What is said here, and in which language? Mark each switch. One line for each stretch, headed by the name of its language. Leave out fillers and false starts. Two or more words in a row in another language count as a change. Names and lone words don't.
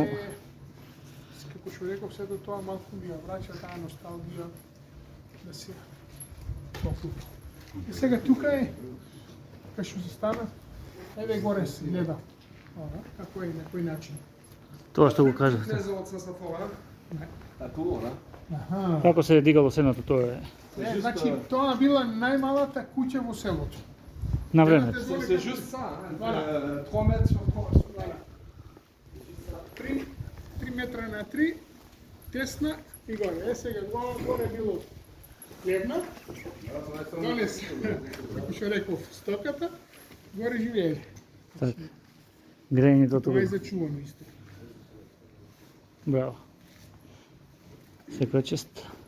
Macedonian: Како што реков, сето тоа малку ми ја враќа таа носталгија да се топло. И сега тука е, кај што се стана, еве горе се гледа, како е, на кој начин. тоа што го кажавте.
French: Maison de Saint-Symphorien. La tour, là.
Macedonian: Аха. Како се е дигало сеното, тоа е Значи, тоа била најмалата куќа во селото. на времето.
French: C'est juste ça, hein. Voilà. 3 mètres sur 3.
Macedonian: Voilà. 3 метра на 3, тесна и горе. Е, сега горе било хлебна, доле се, како што реков, стоката, горе живеели. Така. Грејењето Тоа е тука. зачувано исто. Браво. Секоја чест.